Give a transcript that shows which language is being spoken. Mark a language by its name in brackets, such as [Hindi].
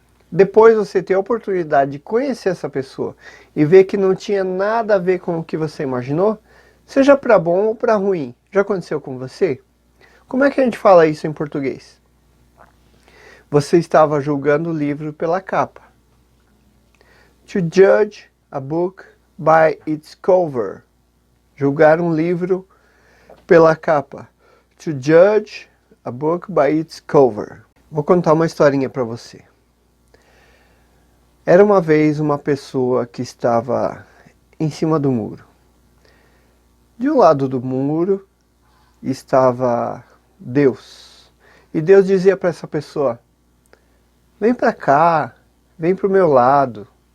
[Portuguese] Depois você ter a oportunidade de conhecer essa pessoa e ver que não tinha nada a ver com o que você imaginou, seja para bom ou para ruim. Já aconteceu com você? Como é que a gente fala isso em português? Você estava julgando o livro pela capa. [English] To judge a book by its cover. [Portuguese] Julgar um livro pela capa. [English] To judge a book by its cover. [Portuguese] Vou contar uma historinha para você. Era uma vez uma pessoa que estava em cima do muro. De um lado do muro estava Deus. E Deus dizia para essa pessoa: vem para cá, vem para o meu lado.